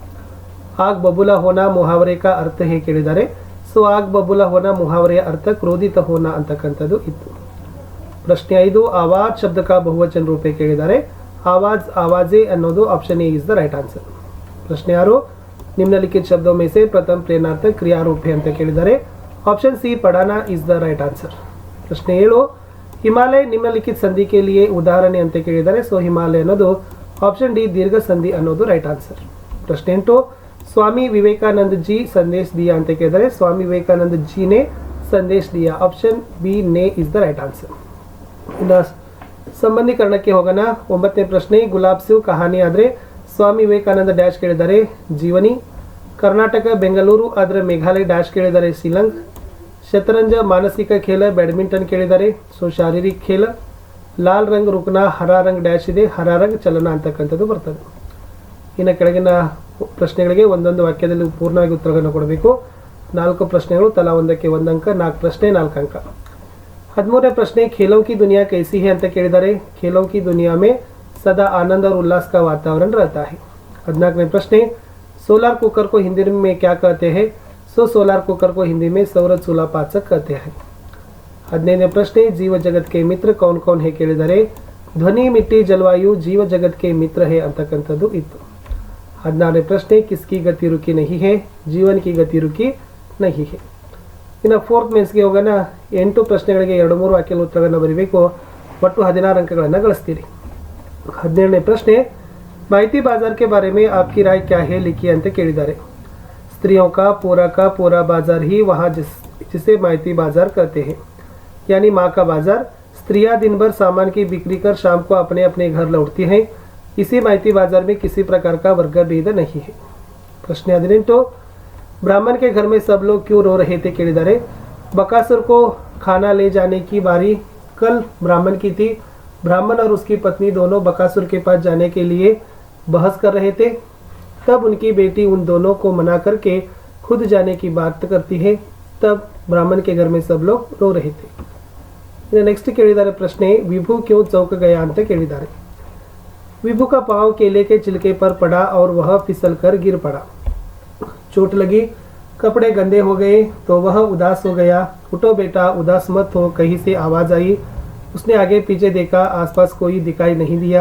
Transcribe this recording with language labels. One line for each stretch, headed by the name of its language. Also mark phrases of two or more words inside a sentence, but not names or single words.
Hindi: आग बबूला होना मुहावरे का अर्थ है
Kannada: ಕೇಳಿದ್ದಾರೆ. ಸೊ
Hindi: आग बबूला होना मुहावरे अर्थ क्रोधित होना
Kannada: ಅಂತಕ್ಕಂಥದ್ದು ಇತ್ತು.
Hindi: ಪ್ರಶ್ನೆ 5, आवाज़ शब्द का बहुवचन रूप ಕೇಳಿದ್ದಾರೆ. आवाज़ आवाज़ें
English: ಅನ್ನೋದು option A is the right answer.
Hindi: ಪ್ರಶ್ನೆ 6, निम्नलिखित शब्दों में से प्रथम प्रेरणार्थक क्रिया रूप है
Kannada: ಅಂತ ಕೇಳಿದ್ದಾರೆ.
English: option C ಪಡಾನಾ is the right answer. ಪ್ರಶ್ನೆ 7, ಹಿಮಾಲಯ
Hindi: निम्नलिखित संधि के लिए
Kannada: ಉದಾಹರಣೆ ಅಂತ ಕೇಳಿದ್ದಾರೆ. ಸೊ ಹಿಮಾಲಯ ಅನ್ನೋದು
English: option D
Kannada: ದೀರ್ಘ ಸಂಧಿ ಅನ್ನೋದು
English: right answer.
Kannada: ಪ್ರಶ್ನೆ 8,
Hindi: स्वामी विवेकानंद जी संदेश दिया
Kannada: ಅಂತ ಕೇಳಿದರೆ.
Hindi: स्वामी विवेकानंद जी ने संदेश दिया.
English: option B ನೇ is the right answer.
Kannada: ಇನ್ನು ಸಂಬಂಧೀಕರಣಕ್ಕೆ ಹೋಗೋಣ. 9ನೇ ಪ್ರಶ್ನೆ, ಗುಲಾಬ್ ಸಿವ್ ಕಹಾನಿ ಆದರೆ ಸ್ವಾಮಿ ವಿವೇಕಾನಂದ ಡ್ಯಾಶ್ ಕೇಳಿದ್ದಾರೆ ಜೀವನಿ. ಕರ್ನಾಟಕ ಬೆಂಗಳೂರು ಆದರೆ ಮೇಘಾಲಯ ಡ್ಯಾಶ್ ಕೇಳಿದ್ದಾರೆ ಶಿಲಂಗ್.
Hindi: शतरंज मानसिक खेल बैडमिंटन ಕೇಳಿದ್ದಾರೆ. ಸೊ शारीरिक खेल. लाल रंग रुकना, हरा रंग
Kannada: ಡ್ಯಾಶ್ ಇದೆ,
Hindi: हरा रंग चलना
Kannada: ಅಂತಕ್ಕಂಥದ್ದು ಬರ್ತದೆ. ಇನ್ನು ಕೆಳಗಿನ ಪ್ರಶ್ನೆಗಳಿಗೆ ಒಂದೊಂದು ವಾಕ್ಯದಲ್ಲಿ ಪೂರ್ಣವಾಗಿ ಉತ್ತರವನ್ನು ಕೊಡಬೇಕು. 4 ಪ್ರಶ್ನೆಗಳು, ತಲಾ ಒಂದಕ್ಕೆ 1 ಅಂಕ, 4 ಪ್ರಶ್ನೆ 4 ಅಂಕ.
Hindi: 13ನೇ ಪ್ರಶ್ನೆ, ಖೇಲೋं की दुनिया कैसी है
Kannada: ಅಂತ ಕೇಳಿದ್ದಾರೆ.
Hindi: ಖೇಲೋं की दुनिया में सदा आनंद और उल्लास का वातावरण रहता है. 14वें प्रश्न, सोलर कुकर को हिंदी में क्या कहते हैं. सो सोलर कुकर को हिंदी में सौर चूल्हा पाचक कहते हैं. 15वें प्रश्न, जीव जगत के मित्र कौन कौन है ಕೇಳಿದ್ದಾರೆ. ध्वनि, मिट्टी, जलवायु जीव जगत के मित्र है
Kannada: ಅಂತಕ್ಕಂಥದ್ದು ಇತ್ತು.
Hindi: 16वें प्रश्न, किसकी गति रुकी नहीं है. जीवन की गति रुकी नहीं है.
Kannada: ಇನ್ನು 4th ಮೇನ್ಸ್ಗೆ ಹೋಗೋಣ. 8 ಪ್ರಶ್ನೆಗಳಿಗೆ 2-3 ವಾಕ್ಯದ ಉತ್ತರಗಳನ್ನು ಬರೀಬೇಕು. ಒಟ್ಟು 16 ಅಂಕಗಳನ್ನು ಗಳಿಸ್ತೀರಿ. 17ನೇ ಪ್ರಶ್ನೆ,
Hindi: माइती बाजार के बारे में आपकी राय क्या है लिखिए
Kannada: ಅಂತ ಕೇಳಿದ್ದಾರೆ.
Hindi: स्त्रियों का पूरा बाजार ही वहाँ जिसे माइती बाजार कहते हैं, यानी माँ का बाजार. स्त्रियां दिन भर सामान की बिक्री कर शाम को अपने अपने घर लौटती हैं. इसी माइती बाजार में किसी प्रकार का वर्ग भेद नहीं है. प्रश्न 18, ब्राह्मण के घर में सब लोग क्यों रो रहे थे ಕೇಳಿದ್ದಾರೆ. बकासुर को खाना ले जाने की बारी कल ब्राह्मण की थी. ब्राह्मण और उसकी पत्नी दोनों बकासुर के पास जाने के लिए बहस कर रहे थे. तब उनकी बेटी उन दोनों को मना करके खुद जाने की बात करती है. तब ब्राह्मण के घर में सब लोग रो रहे थे.
Kannada: नेक्स्ट ಕೇಳಿದ್ದಾರೆ ಪ್ರಶ್ನೆ,
Hindi: विभु क्यों चौंक गया
Kannada: ಅಂತ ಕೇಳಿದ್ದಾರೆ.
Hindi: विभु का पांव केले के छिलके पर पड़ा और वह फिसल कर गिर पड़ा. चोट लगी, कपड़े गंदे हो गए तो वह उदास हो गया. उठो बेटा, उदास मत हो, कहीं से आवाज आई. उसने आगे पीछे देखा, आसपास कोई दिखाई नहीं दिया.